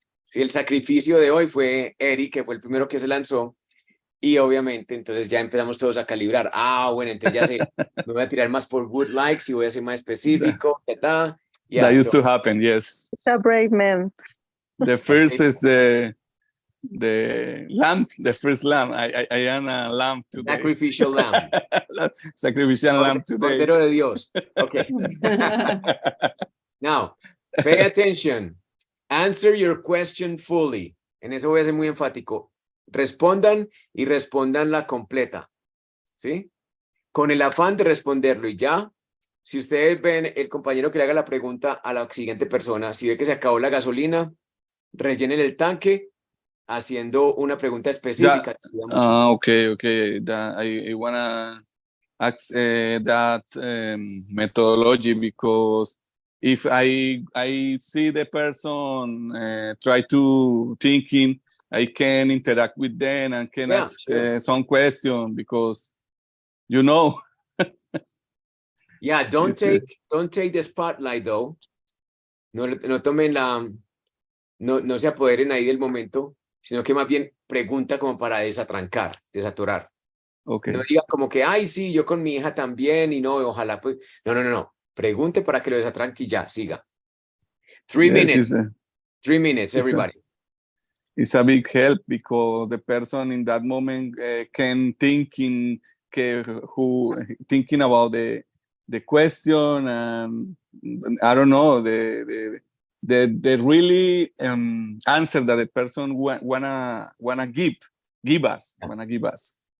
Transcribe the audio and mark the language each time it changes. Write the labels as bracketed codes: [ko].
[es] Sí, el sacrificio de hoy fue Eric, que fue el primero que se lanzó, y obviamente entonces ya empezamos todos a calibrar. Bueno, entonces ya sé, me voy a tirar más por [en] good likes [es] y voy a ser más específico. [en] That used to happen, yes. It's a brave man. The first is the lamb, the first lamb. I am a lamb today. Sacrificial lamb. Sacrificial lamb today. [es] Cordero de Dios. [en] Okay. Now, pay attention. Answer your question fully. [es] En eso voy a ser muy enfático. Respondan y respondanla completa. ¿Sí? Con el afán de responderlo. Y ya, si ustedes ven el compañero que le haga la pregunta a la siguiente persona, si ve que se acabó la gasolina, rellenen el tanque haciendo una pregunta específica. [en] Okay. I wanna ask that methodology, because if I see the person try to thinking, I can interact with them and can ask some question, because Yeah, don't take the spotlight though. [es] No tomen no se apoderen ahí del momento, sino que más bien pregunta como para desatorar. [en] Okay. [es] No diga como que, ay, sí, yo con mi hija también, y no, ojalá pues. No. Pregunte para que lo desatranque y ya, siga. [en] 3 minutes. 3 minutes, everybody. It's a big help, because the person in that moment can thinking about the question, and I don't know, the really answer that the person wanna give us.